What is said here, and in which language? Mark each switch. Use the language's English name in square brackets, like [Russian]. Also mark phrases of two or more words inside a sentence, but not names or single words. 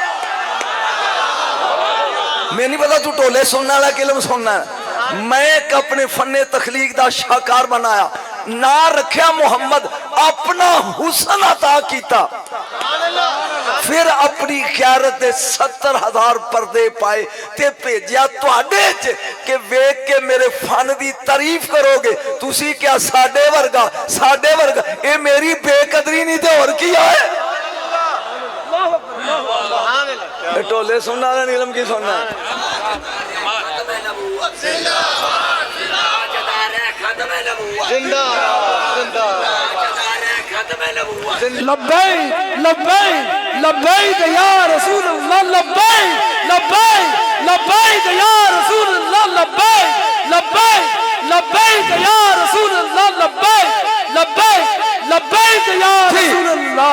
[Punjabi] میں نہیں پتا تو ٹولے سننا ہے کہ علم سننا ہے. میں ایک اپنے فن تخلیق دا شاہکار بنایا، نہ رکھیا محمد، اپنا حسن عطا کیتا. پھر اپنی غیرت دے 70,000 پردے پائے تے بھیجیا تواڈے چ کہ ویکھ کے میرے فن دی تعریف کرو گے. تسی کیا ساڈے ورگا اے میری بے قدری نہیں تے اور کی ہے. ٹولے سننا ہے علم کی سننا ہے. [Arabic] لبیک لبیک لبیک یا رسول اللہ، لبیک لبیک لبیک یا رسول اللہ، لبیک لبیک لبیک یا رسول اللہ، لبیک لبیک لبیک یا رسول اللہ.